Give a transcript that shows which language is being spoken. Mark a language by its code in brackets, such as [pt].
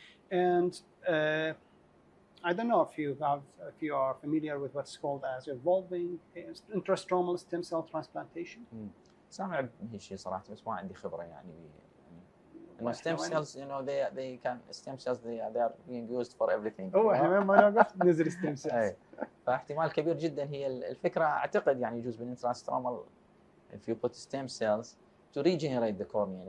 [en] And I don't know if you are familiar with what's called as evolving intrastromal stem cell transplantation. [ar] سامع هالشيء صراحة, بس ما عندي خبرة يعني [en] stem cells, they can stem cells they are being used for everything. [ar] احنا ما نوقف ننزل stem cells. فاحتمال كبير جدا هي الفكرة. اعتقد يعني يجوز بالانتراسترومال [en] if you put stem cells to regenerate the cornea.